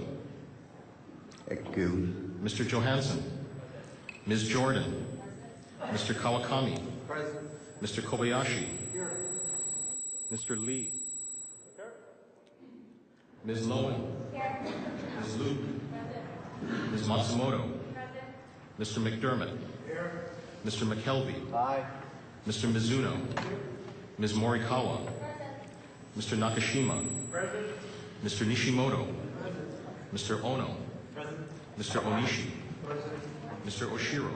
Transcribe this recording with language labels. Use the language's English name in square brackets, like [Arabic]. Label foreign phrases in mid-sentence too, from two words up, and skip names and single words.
[English] Thank you. Mr. Johansson. Ms. Jordan. Mr. Kawakami. Mr. Kobayashi. Mr. Lee. Ms. Lowen. Ms. Luke. Ms. Matsumoto. Mr. McDermott. Mr. McKelvey. Mr. Mizuno. Ms. Morikawa. Mr. Nakashima. Mr. Nishimoto. Mr. Ono. Mr. Onishi. Mr. Oshiro.